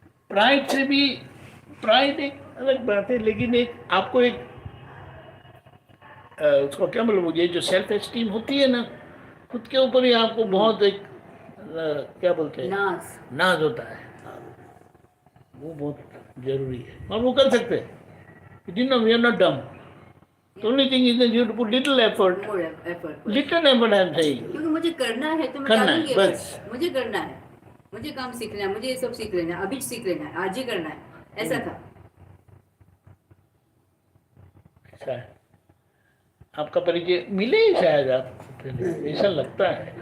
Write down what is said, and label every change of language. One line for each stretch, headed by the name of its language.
Hindi: Pride से भी, pride एक अलग बात है, लेकिन एक आपको एक उसको क्या बोलो, ये जो सेल्फ एस्टीम होती है ना, खुद के ऊपर ही आपको बहुत एक क्या बोलते हैं, नाज। नाज होता है, वो बहुत जरूरी है, और वो कर सकते हैं।
English: You know, we are not dumb. The only thing is that you have to put little effort. More effort, Little effort I am saying.
Hindi: क्योंकि मुझे करना है तो मैं करना है, डालूंगी बस।
English: effort।
Hindi: मुझे करना है, मुझे काम सीखना है, मुझे ये सब सीख लेना है, अभी सीख लेना है, आज ही करना है, ऐसा था। ऐसा है। आपका परिचय मिले ही शायद आप, ऐसा लगता है।